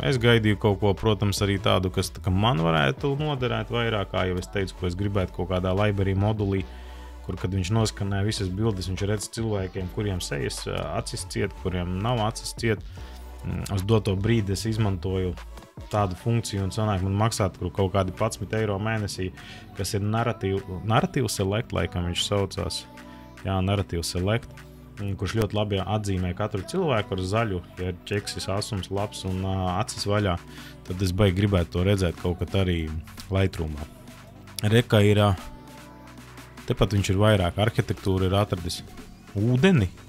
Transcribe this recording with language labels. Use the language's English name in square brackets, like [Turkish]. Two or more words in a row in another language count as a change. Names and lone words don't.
[Latvian] Es gaidīju kaut ko, protams, arī tādu, kas man varētu noderēt vairāk, kā jau es teicu, ko es gribētu kaut kādā library modulī, kur, kad viņš noskanē visas bildes, viņš redz cilvēkiem, kuriem sejas acis ciet, kuriem nav acis ciet. Uz doto brīdi es izmantoju tādu funkciju un sanāk man maksāt kaut kādi 11 eiro mēnesī, kas ir narrative select, laikam viņš saucās. Jā, narrative select, kurš ļoti labi atzīmē katru cilvēku ar zaļu, ja ir ķeksis, asums, labs un acis vaļā, tad es baigi gribētu to redzēt kaut kad arī Lightroomā. Reka ir, tepat viņš ir vairāk, arhitektūra ir atradis ūdeni.